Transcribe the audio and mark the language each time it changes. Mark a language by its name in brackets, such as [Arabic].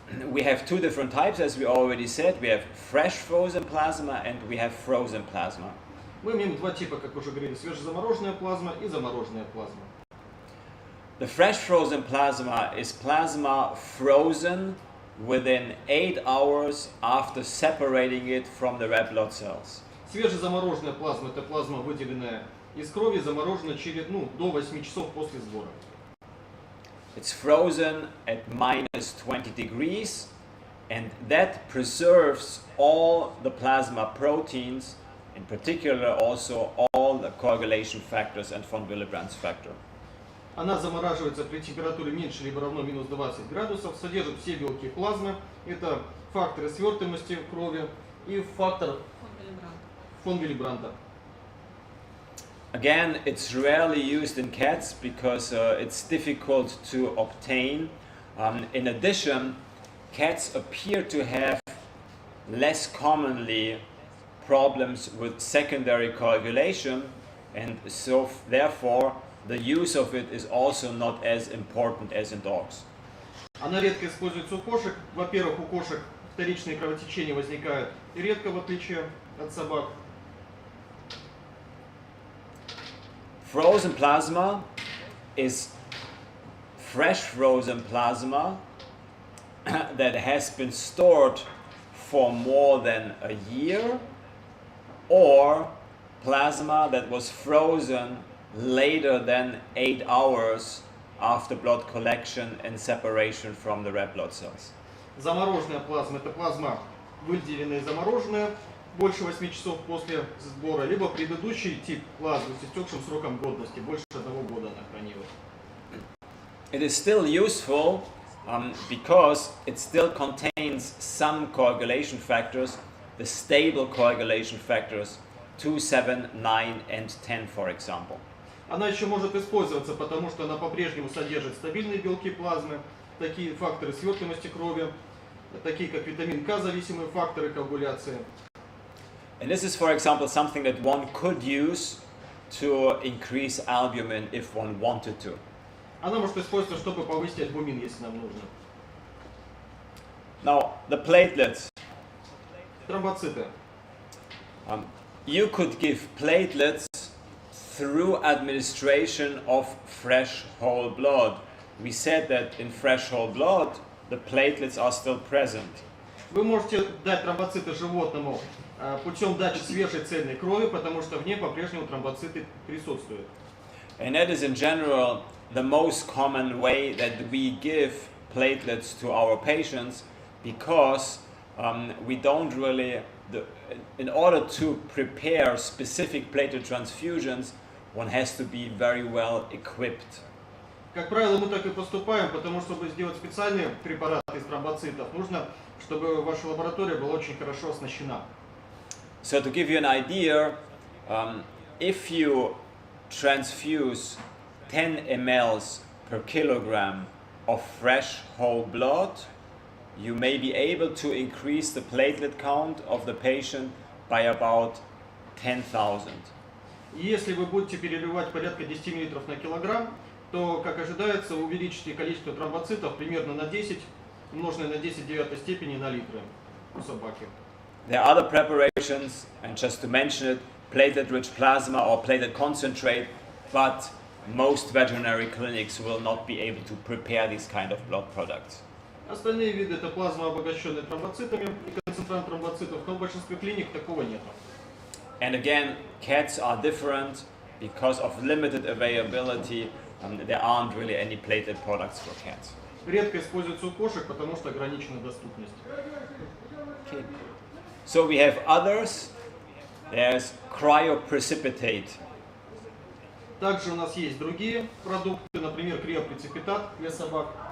[English] We have two different types, as we already said. We have fresh frozen plasma and we have frozen plasma. [Russian] Мы имеем два типа, как уже говорили, свежезамороженная плазма и замороженная плазма. [English] The fresh frozen plasma is plasma frozen within 8 hours after separating it from the red blood cells. [Russian] Свежезамороженная плазма – это плазма, выделенная из крови, заморожена через, до 8 часов после сбора. [English] It's frozen at minus 20 degrees, and that preserves all the plasma proteins, in particular also all the coagulation factors and von Willebrand's factor. [Russian] Она замораживается при температуре меньше либо равно минус 20 градусов, содержит все белки плазмы. Это факторы свертываемости крови и фактор фон Виллебранта. [English] Again, it's rarely used in cats because it's difficult to obtain. In addition, cats appear to have less commonly problems with secondary coagulation, and so therefore the use of it is also not as important as in dogs. [Russian] Она редко используется у кошек. Во-первых, у кошек вторичные кровотечения возникают редко, в отличие от собак. [English] Frozen plasma is fresh frozen plasma that has been stored for more than a year, or plasma that was frozen later than 8 hours after blood collection and separation from the red blood cells. [Russian] Замороженная плазма – это плазма, выделенная и замороженная, больше 8 часов после сбора, либо предыдущий тип плазмы с истекшим сроком годности, больше 1 года она хранилась. [English] It is still useful because it still contains some coagulation factors, the stable coagulation factors 2, 7, 9 and 10, for example. [Russian] Она еще может использоваться, потому что она по-прежнему содержит стабильные белки плазмы, такие факторы свертываемости крови, такие как витамин К, зависимые факторы коагуляции. [English] And this is, for example, something that one could use to increase albumin if one wanted to. [Russian] Она может использоваться, чтобы повысить альбумин, если нам нужно. [English] Now, the platelets. [Russian] Тромбоциты. [English] you could give platelets through administration of fresh whole blood. We said that in fresh whole blood, the platelets are still present. [Russian] Вы можете дать тромбоциты животному путем дачи свежей цельной крови, потому что в ней по-прежнему тромбоциты присутствуют. [English] And that is in general the most common way that we give platelets to our patients, because we don't really, in order to prepare specific platelet transfusions, one has to be very well equipped. [Russian] Как правило, мы так и поступаем, потому что, чтобы сделать специальные препараты из тромбоцитов, нужно, чтобы ваша лаборатория была очень хорошо оснащена. [English] So to give you an idea, if you transfuse 10 mL per kilogram of fresh whole blood, you may be able to increase the platelet count of the patient by about 10,000. [Russian] Если вы будете переливать порядка 10 мл на килограмм, то, как ожидается, увеличите количество тромбоцитов примерно на 10, умноженное на 10 в 9 степени на литры у собаки. [English] There are other preparations, and just to mention it, platelet-rich plasma or platelet concentrate, but most veterinary clinics will not be able to prepare these kind of blood products. [Russian] Остальные виды это плазма, обогащенная тромбоцитами и концентрат тромбоцитов, но в большинстве клиник такого нет. [English] And again, cats are different because of limited availability. There aren't really any platelet products for cats. [Russian] Редко используются у кошек, потому что ограничена доступность. [English] Okay. So we have others. There's cryoprecipitate. [Russian] Также у нас есть другие продукты, например, криопреципитат для собак.